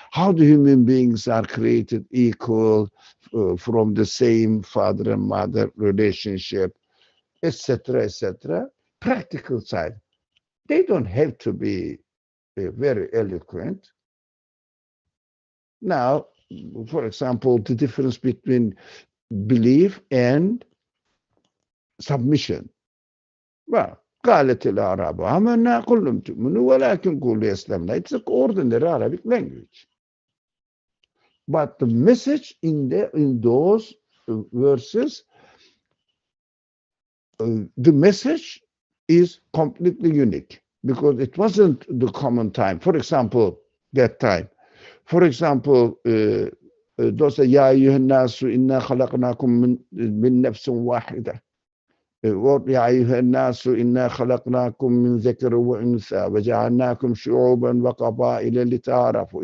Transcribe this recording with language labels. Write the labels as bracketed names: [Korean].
[English] How the human beings are created equal from the same father and mother relationship, etc., etc. Practical side. They don't have to be very eloquent. Now, for example, the difference between belief and submission. [Arabic] Well, قالت الأعراب آمنا قل لم تؤمنوا ولكن قولوا أسلمنا. [English] It's an ordinary Arabic language. But the message in those verses, the message is completely unique because it wasn't the common time. For example, that time. For example, those [Arabic] يا أيها الناس إنا خلقناكم من نفس واحدة. يا أيها الناس إنا خلقناكم من ذكر وأنثى وجعلناكم شعوبا وقبائل لتعارفوا.